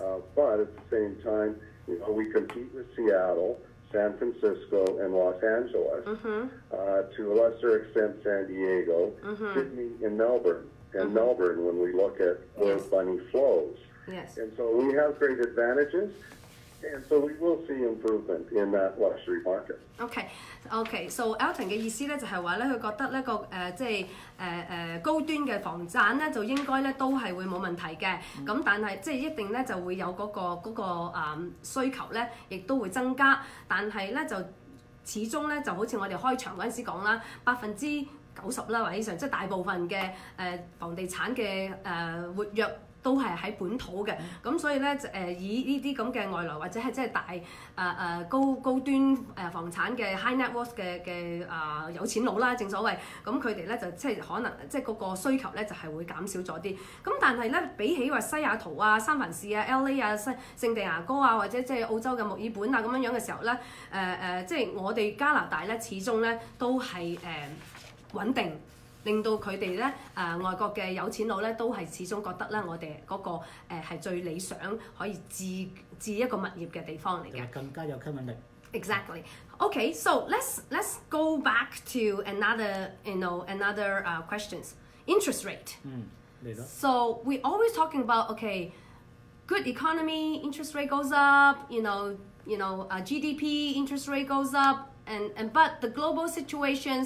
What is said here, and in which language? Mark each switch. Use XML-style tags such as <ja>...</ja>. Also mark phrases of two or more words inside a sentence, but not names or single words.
<en>But at the same time, we compete with Seattle, San Francisco, and Los Angeles, to a lesser extent San Diego, Sydney, and Melbourne. And Melbourne, when we look at where money flows. Yes. And so we have great advantages, and so we will see improvement in that luxury market.</en> <yue>So Elton 嘅意思咧就係話咧，佢覺得呢個即係高端嘅房產咧就應該咧都係會冇問題嘅，咁但係即係一定咧就會有嗰個需求咧，亦都會增加，但係咧就始終咧就好似我哋開場嗰陣時講啦，90%啦或者以上，即係大部分嘅房地產嘅活躍。都係喺本土嘅，咁所以咧以呢啲咁嘅外來或者係即係大高端房產嘅</yue> <en>high net worth</en> <yue>嘅有錢佬啦，正所謂，咁佢哋咧就即係可能即係嗰個需求咧就係會減少咗啲，咁但係咧比起話西雅圖啊、三藩市啊、LA 啊、聖地牙哥啊或者即係澳洲嘅墨爾本啊咁樣嘅時候咧，即係我哋加拿大咧始終咧都係穩定。令到佢哋咧外國嘅有錢佬咧都係始終覺得咧我哋嗰個係最理想可以置一個物業嘅地方嚟嘅，更加有吸引力。</yue> <en>Exactly. Okay, so let's go back to another questions. Interest rate. So we always talking about good economy, interest rate goes up. GDP interest rate goes up, but the global situations.</en>